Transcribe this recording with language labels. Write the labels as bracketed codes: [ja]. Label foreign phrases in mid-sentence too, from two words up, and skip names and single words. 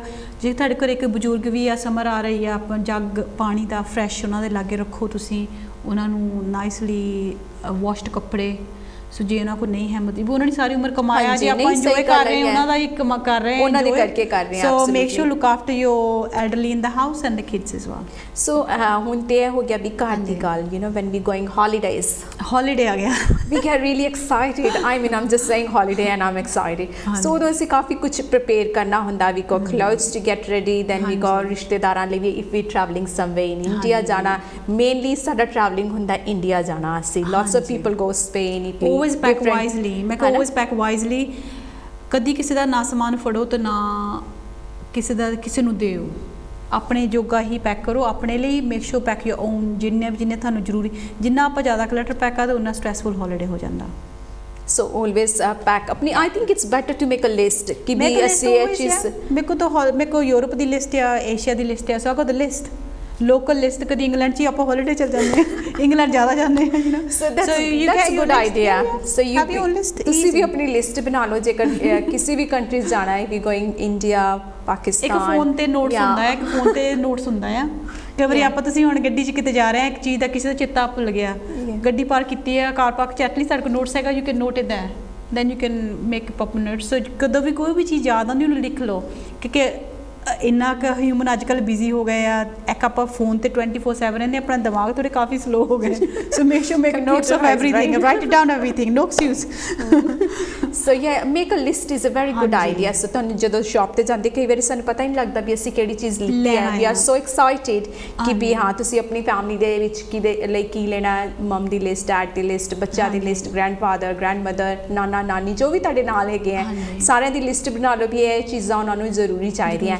[pa] ਜੇ ਤੁਹਾਡੇ ਘਰ ਇੱਕ ਬਜ਼ੁਰਗ ਵੀ ਆ, ਸਮਰ ਆ ਰਹੀ ਆ, ਆਪਾਂ ਜੱਗ ਪਾਣੀ ਦਾ ਫਰੈਸ਼ ਉਹਨਾਂ ਦੇ ਲਾਗੇ ਰੱਖੋ, ਤੁਸੀਂ ਉਹਨਾਂ ਨੂੰ [en] nicely washed [pa] ਕੱਪੜੇ। ਸੋ ਜੇ ਉਹਨਾਂ ਕੋਲ ਨਹੀਂ ਹਿੰਮਤ, ਵੀ ਉਹਨਾਂ ਦੀ ਸਾਰੀ ਉਮਰ ਕਮਾਇਆ, ਜੇ ਆਪਾਂ ਇੰਜੋਏ ਕਰ ਰਹੇ ਹਾਂ ਉਹਨਾਂ ਦਾ ਹੀ ਕਰ ਰਹੇ ਹਾਂ, ਉਹਨਾਂ ਦੇ ਕਰਕੇ ਕਰ ਰਹੇ ਹਾਂ। [en] so make sure look after your elderly in the house and the kids as well. [pa] ਸੋ ਹੁਣ ਤੇ ਇਹ ਹੋ ਗਿਆ ਵੀ ਘਰ ਦੀ ਗੱਲ, [en] you know when we going holidays, [pa] ਹੌਲੀਡੇ ਆ ਗਿਆ, [en] we get really excited. I mean, I'm just saying holiday and I'm excited. [pa] So ਉਦੋਂ ਅਸੀਂ ਕਾਫੀ ਕੁਝ ਪ੍ਰਪੇਅਰ ਕਰਨਾ ਹੁੰਦਾ, [en] we got clothes to get ready, then we got [pa] ਰਿਸ਼ਤੇਦਾਰਾਂ ਲਈ ਵੀ [en] if we traveling somewhere in India ਜਾਣਾ, mainly ਸਾਡਾ traveling [pa] ਹੁੰਦਾ ਇੰਡੀਆ ਜਾਣਾ ਅਸੀਂ। [en] Lots of people go Spain, Italy. Always pack wisely. [pa] ਮੈਂ ਕਿਹਾ [en] always pack wisely. [pa] ਕਦੀ ਕਿਸੇ ਦਾ ਨਾ ਸਮਾਨ ਫੜੋ ਤੇ ਨਾ ਕਿਸੇ ਨੂੰ ਦਿਓ, ਆਪਣੇ ਜੋਗਾ ਹੀ ਪੈਕ ਕਰੋ ਆਪਣੇ ਲਈ। [en] make sure pack your own, [pa] ਜਿੰਨੇ ਤੁਹਾਨੂੰ ਜ਼ਰੂਰੀ। ਜਿੰਨਾ ਆਪਾਂ ਜ਼ਿਆਦਾ [en] clutter pack [pa] ਕਰਦੇ ਉਨਾ [en] stressful holiday [pa] ਹੋ ਜਾਂਦਾ। [en] So always pack ਆਪਣੀ, I think it's better to make a list [pa] ਕਿ ਵੀ ਅਸੀਂ ਇਹ ਚੀਜ਼, ਮੇਰੇ ਕੋ ਯੂਰਪ ਦੀ ਲਿਸਟ ਆ, ਏਸ਼ੀਆ ਦੀ ਲਿਸਟ ਆ, [en] so I got the list. local list [pa] ਕਦੀ ਇੰਗਲੈਂਡ 'ਚ ਹੀ ਆਪਾਂ ਹੌਲੀਡੇ ਚਲ ਜਾਂਦੇ ਹਾਂ, ਇੰਗਲੈਂਡ ਜ਼ਿਆਦਾ ਜਾਂਦੇ ਹਾਂ, [en] you know. ਸੋ that's good idea. [pa] So ਤੁਸੀਂ ਵੀ ਆਪਣੀ ਲਿਸਟ ਬਣਾ ਲਓ ਜੇਕਰ ਕਿਸੇ ਵੀ ਕੰਟਰੀਜ਼ ਜਾਣਾ ਹੈ, [en] we going [pa] ਇੰਡੀਆ, ਪਾਕਿਸਤਾਨ। ਇੱਕ ਫੋਨ ਤੇ ਨੋਟਸ ਹੁੰਦਾ ਹੈ, ਇੱਕ ਫੋਨ ਤੇ ਨੋਟਸ ਹੁੰਦਾ ਆ। ਕਈ ਵਾਰੀ ਆਪਾਂ ਤੁਸੀਂ ਹੁਣ ਗੱਡੀ 'ਚ ਕਿਤੇ ਜਾ ਰਹੇ ਆ, ਇੱਕ ਚੀਜ਼ ਦਾ ਕਿਸੇ ਦਾ ਚੇਤਾ ਭੁੱਲ ਗਿਆ, ਗੱਡੀ ਪਾਰਕ ਕੀਤੀ ਹੈ, [en] car park [pa] 'ਚ, ਐਟਲੀਸਟ ਸਾਡੇ ਕੋਲ ਨੋਟਸ ਹੈਗਾ, [en] you can note it there, then you can make up notes. [pa] ਸੋ ਕਦੋਂ ਵੀ ਕੋਈ ਵੀ ਚੀਜ਼ ਯਾਦ ਆਉਂਦੀ ਉਹਨੂੰ ਲਿਖ ਲਓ, ਕਿਉਂਕਿ ਇੰਨਾ ਕੁ ਹਿਊਮਨ ਅੱਜ ਕੱਲ੍ਹ ਬਿਜ਼ੀ ਹੋ ਗਏ ਆ, ਇੱਕ ਆਪਾਂ ਫੋਨ ਤੇ 24/7 ਰਹਿੰਦੇ, ਆਪਣਾ ਦਿਮਾਗ ਥੋੜੇ ਕਾਫੀ ਸਲੋ ਹੋ ਗਏ। [en] so make sure make notes of everything, write it down everything, no excuse। so ya make a list is a very good idea. [pa] ਸੋ ਤੁਹਾਨੂੰ ਜਦੋਂ ਸ਼ਾਪ ਤੇ ਜਾਂਦੇ ਕਈ ਵਾਰੀ ਸਾਨੂੰ ਪਤਾ ਹੀ ਨਹੀਂ ਲੱਗਦਾ ਵੀ ਅਸੀਂ ਕਿਹੜੀ ਚੀਜ਼ ਲਿੱਤੀ ਹੈ। [en] we are so excited [pa] ਕਿ ਵੀ ਹਾਂ ਤੁਸੀਂ ਆਪਣੀ ਫੈਮਿਲੀ ਦੇ ਵਿੱਚ ਕਿਹਦੇ ਲਈ ਕੀ ਲੈਣਾ, ਮਮ ਦੀ ਲਿਸਟ, ਡੈਡ ਦੀ ਲਿਸਟ, ਬੱਚਿਆਂ ਦੀ ਲਿਸਟ, [en] grandfather, grandmother, [pa] ਨਾਨਾ ਨਾਨੀ, ਜੋ ਵੀ ਤੁਹਾਡੇ ਨਾਲ ਹੈਗੇ ਆ, ਸਾਰਿਆਂ ਦੀ ਲਿਸਟ ਬਣਾ ਲਓ ਵੀ ਇਹ ਚੀਜ਼ਾਂ ਉਹਨਾਂ ਨੂੰ ਜ਼ਰੂਰੀ ਚਾਹੀਦੀਆਂ।